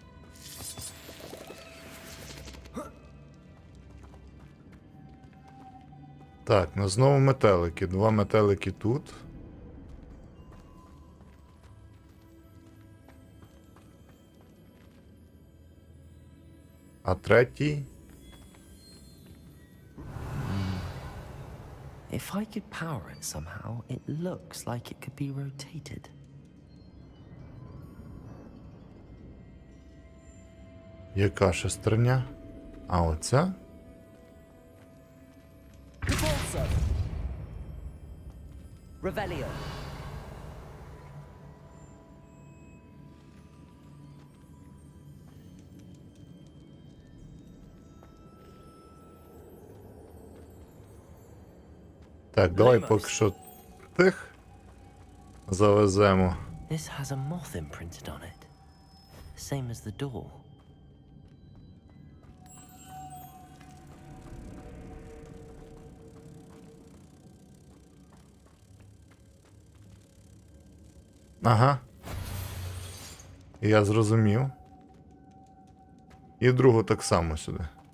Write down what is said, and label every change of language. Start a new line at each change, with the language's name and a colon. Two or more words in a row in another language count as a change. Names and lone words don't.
Ukrainian: Так, на знову метелики. 2 метелики тут. А третій?
English: If I could power it somehow, it looks like it could be rotated.
Ukrainian: Яка шестерня? А оця? Depulso. Revelio. Так, давай поки що тих завеземо.
English: This has a moth imprinted on it. Same as the door.
Ukrainian: Ага. Я зрозумів. І другу так само сюди.